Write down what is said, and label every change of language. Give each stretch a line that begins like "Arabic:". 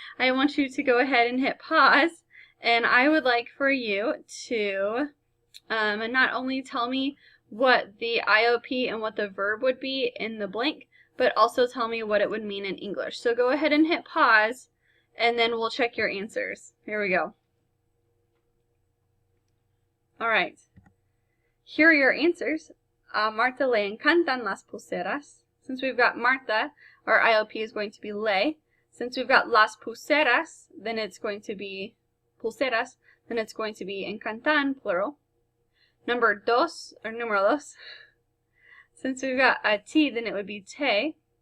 English: I want you to go ahead and hit pause. And I would like for you to not only tell me what the IOP and what the verb would be in the blank, but also tell me what it would mean in English. So go ahead and hit pause, and then we'll check your answers. Here we go. All right. Here are your answers.
Spanish: A Marta le encantan las pulseras.
English: Since we've got Marta, our ILP is going to be le. Since we've got las pulseras, then it's going to be pulseras, then it's going to be encantan, plural. Number dos, or
Spanish: numero dos.
English: Since we've got a T, then it would be te.